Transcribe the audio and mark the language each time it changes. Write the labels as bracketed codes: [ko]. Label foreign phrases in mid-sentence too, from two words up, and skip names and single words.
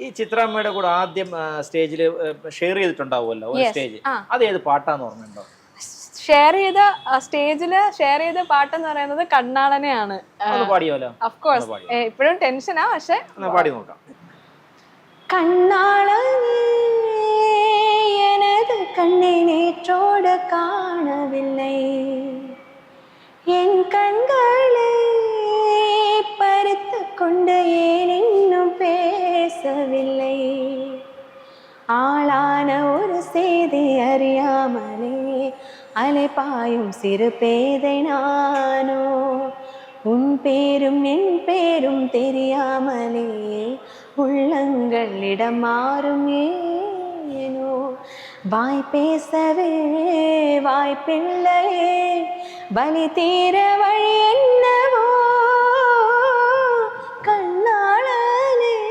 [ml] ഈ ചിത്രാമ്മയുടെ കൂടെ ആദ്യം സ്റ്റേജിൽ ഷെയർ ചെയ്തിട്ടുണ്ടാവുമല്ലോ സ്റ്റേജ്, അത് ഏത് പാട്ടാന്ന് ഓർമ്മയുണ്ടോ? സ്റ്റേജില് ഷെയർ ചെയ്ത പാട്ടെന്ന് പറയുന്നത് കണ്ണാളനെയാണ്. [en] of course [ml] ഇപ്പോഴും ടെൻഷനാ, പക്ഷെ പാടി നോക്കാം. [ta] കണ്ണാളനേ எனது கண்ணை நேற்றோடு காணவில்லை, என் கண்களை பறித்து கொண்டு ஏன் இன்னும் பேசவில்லை, ஆளான ஒரு செய்தி அறியாமலே அலைபாயும் சிறு பேதை நானோ, உன் பேரும் என் பேரும் தெரியாமலே உள்ளங்கள் இடம் மாறும் ஏனோ, வாய் பேசவே வாய்ப்பில்லையே வலி தீர வழி என்னவோ, கண்ணாளனே